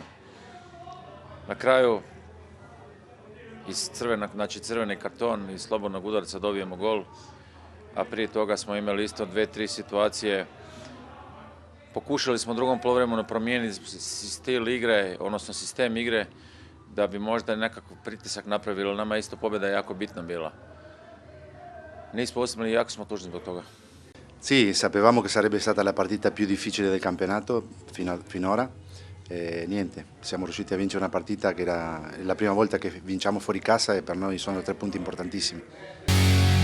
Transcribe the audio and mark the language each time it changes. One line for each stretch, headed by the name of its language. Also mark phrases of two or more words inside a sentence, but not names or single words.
Croatian: Na kraju iz crveni karton iz slobodnog udarca dobijemo gol, a prije toga smo imali isto 2-3 situacije. Pokušali smo u drugom poluvremenu promijeniti stil igre, odnosno sistem igre, da bi možda nekakav pritisak napravili. Nama isto pobjeda jako bitna bila. Nismo uspjeli i jako smo tužni zbog toga.
Italian: Sì, sapevamo che sarebbe stata la partita più difficile del campionato finora. Niente, siamo riusciti a vincere una partita che era la prima volta che vinciamo fuori casa e per noi sono 3 punti importantissimi.